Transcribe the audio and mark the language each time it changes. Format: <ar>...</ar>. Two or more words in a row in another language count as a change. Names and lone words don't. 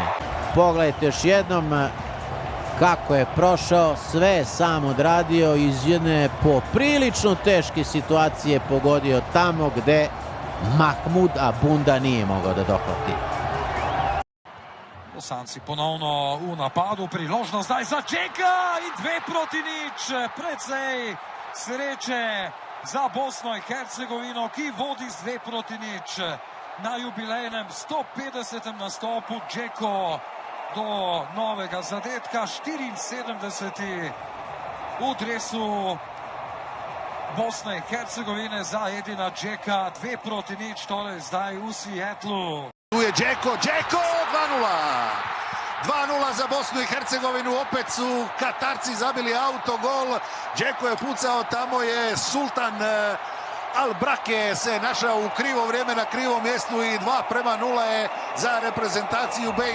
<sr>Pogledajte još jednom kako je prošao, sve sam odradio, iz jedne poprilično teške situacije pogodio tamo gde Mahmud Abunda nije mogao da dohvati.</sr> <sl>Bosanci ponovno u napadu, priložnost zdaj za Džeka i 2-0. Precej sreće za Bosno i Hercegovino, ki vodi z 2-0 na jubilejnem 150. nastopu. Džeko do novega zadetka, 74. v dresu Bosne i Hercegovine za Edina Džeka, 2-0, torej zdaj v Seattlu. Tu je Džeko, 2-0.</sl> <bs>2-0 za Bosnu i Hercegovinu, opet su Katarci zabili autogol. Džeko je pucao, tamo je Sultan Albrake se našao u krivo vrijeme na krivom mjestu i 2-0 je za reprezentaciju BiH.</bs>